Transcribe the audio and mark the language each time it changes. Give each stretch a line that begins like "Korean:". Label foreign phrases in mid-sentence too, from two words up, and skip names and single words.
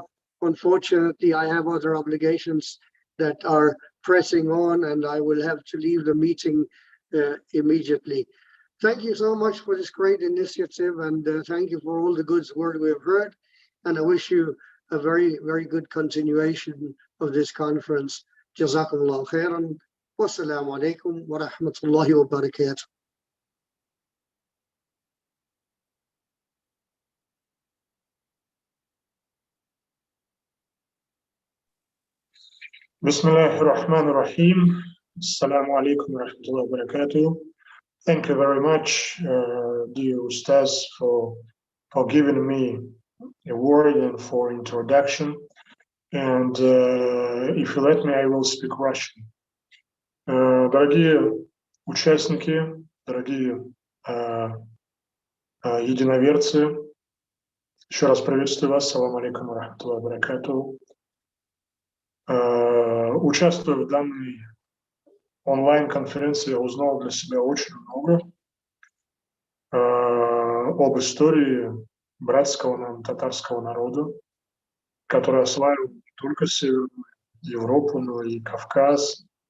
English: Unfortunately, I have other obligations that are pressing on, and I will have to leave the meeting immediately. Thank you so much for this great initiative, and thank you for all the good word we have heard. And I wish you a very, very good continuation of this conference.
Arabic: جزاكم الله خيرا. والسلام عليكم ورحمة الله وبركاته. بسم الله الرحمن الرحيم. السلام عليكم ورحمة الله وبركاته.
English: Thank you very much, dear Ustaz, for giving me a word and for introduction. And if you let me, I will speak Russian.
Russian: Дорогие участники, дорогие единоверцы, еще раз приветствую вас.
Arabic: سلام عليكم ورحمة الله وبركاته.
Russian: Участвуя в данной онлайн-конференции, я узнал для себя очень много об истории братского нам татарского народа, который осваивал не только Северную Европу, но и Кавказ.